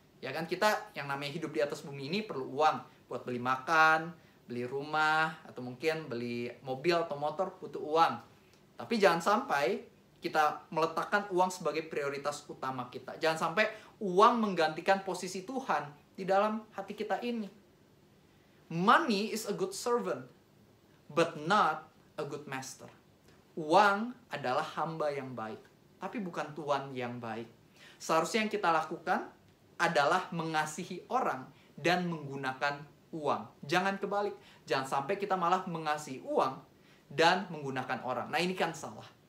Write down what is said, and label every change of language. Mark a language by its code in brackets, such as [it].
[id] Ya kan, kita yang namanya hidup di atas bumi ini perlu uang buat beli makan, beli rumah, atau mungkin beli mobil atau motor, butuh uang. Tapi jangan sampai kita meletakkan uang sebagai prioritas utama kita. Jangan sampai uang menggantikan posisi Tuhan di dalam hati kita ini. [en] Money is a good servant, but not a good master. [id] Uang adalah hamba yang baik, tapi bukan tuan yang baik. Seharusnya yang kita lakukan adalah mengasihi orang dan menggunakan uang. Jangan kebalik. Jangan sampai kita malah mengasihi uang dan menggunakan orang. Nah, ini kan salah.